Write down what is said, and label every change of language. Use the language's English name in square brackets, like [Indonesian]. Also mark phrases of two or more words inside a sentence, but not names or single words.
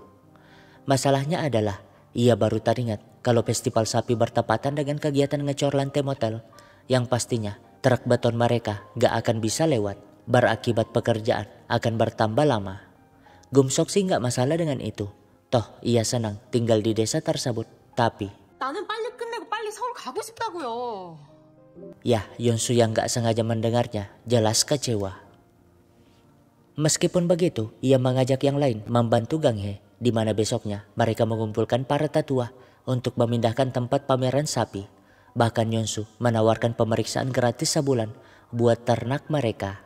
[Indonesian] Masalahnya adalah ia baru teringat kalau festival sapi bertepatan dengan kegiatan ngecor lantai motel yang pastinya truk beton mereka gak akan bisa lewat, berakibat pekerjaan akan bertambah lama. Gumsok sih gak masalah dengan itu, toh ia senang tinggal di desa tersebut, tapi [Korean] 나는 빨리 끝내고 빨리 서울 가고 싶다고요. [Indonesian] ya, Yonsu yang gak sengaja mendengarnya jelas kecewa. Meskipun begitu, ia mengajak yang lain membantu Ganghe, di mana besoknya mereka mengumpulkan para tetua untuk memindahkan tempat pameran sapi. Bahkan Yonsu menawarkan pemeriksaan gratis sebulan buat ternak mereka.